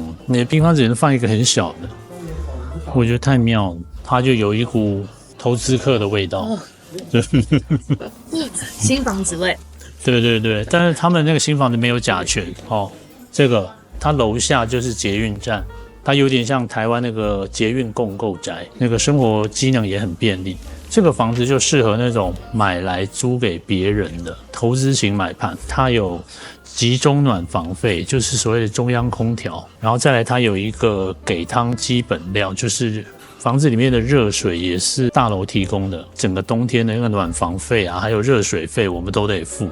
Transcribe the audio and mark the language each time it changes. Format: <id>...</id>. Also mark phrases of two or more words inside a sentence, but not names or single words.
<zh>你的平方只能放一個很小的，我覺得太妙了，它就有一股投資客的味道。新房子味。對对对，但是他們那個新房子沒有甲醛哦。這個它樓下就是捷運站，它有點像台灣那個捷運共構宅，那個生活機能也很便利。這個房子就適合那種買來租給別人的投資型買盤，它有集中暖房費，就是所謂的中央空調，然後再來它有一個給湯基本料，就是房子裡面的熱水也是大樓提供的，整個冬天的那個暖房費啊，還有熱水費我們都得付。</zh>